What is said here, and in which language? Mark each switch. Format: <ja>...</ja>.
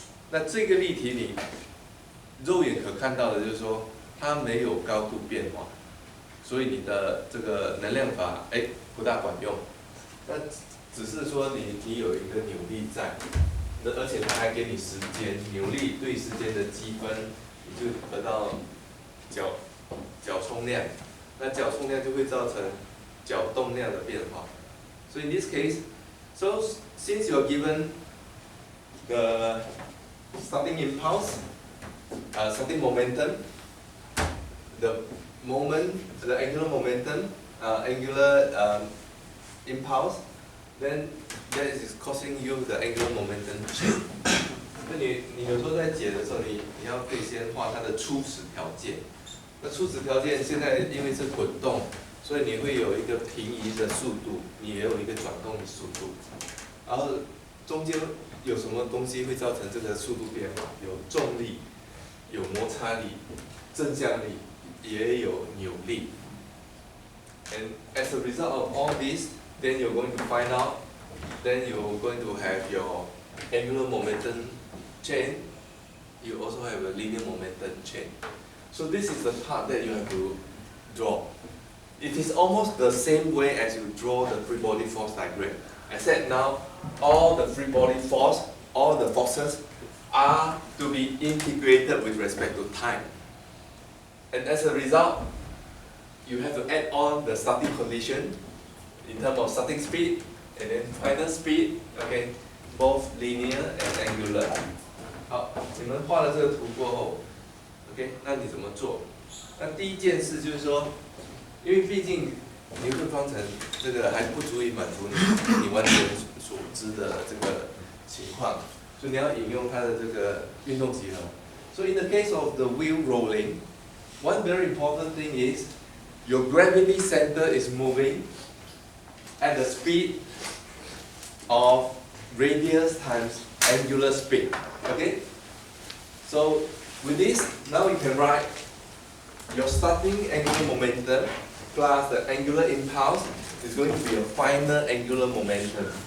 <zh>那这个例题你肉眼可看到的就是说它没有高度变化，所以你的这个能量法不大管用。那只是说你有一个扭力在，而且它还给你时间，扭力对时间的积分，你就得到角冲量，那角冲量就会造成角动量的变化。</zh> <en>So in this case, so since you are given the starting impulse, starting momentum, the angular momentum, angular impulse, then that is causing you the angular momentum change.</en> <zh>那你有时候在解的时候，你要可以先画它的初始条件。那初始条件现在因为是滚动，所以你会有一个平移的速度，你也有一个转动的速度。然后中间有什么东西会造成这个速度变化？有重力，有摩擦力，正向力，也有扭力。</zh> <en>And as a result of all this, then you're going to find out, then you're going to have your angular momentum chain. You also have a linear momentum chain. So this is the part that you have to draw. It is almost the same way as you draw the free body force diagram. I said now, all the free body force, all the forces are to be integrated with respect to time. And as a result, you have to add on the starting condition in terms of starting speed and then final speed, okay, both linear and angular.</en> <zh>好，你们画了这个图过后 ，OK， 那你怎么做？那第一件事就是说，因为毕竟牛顿方程这个还不足以满足你完全所知的这个情况，所以你要引用它的这个运动集合。</zh> <en>So in the case of the wheel rolling, one very important thing is your gravity center is moving at the speed of radius times angular speed. Okay? So with this, now you can write your starting angular momentum plus the angular impulse is going to be a final angular momentum.</en>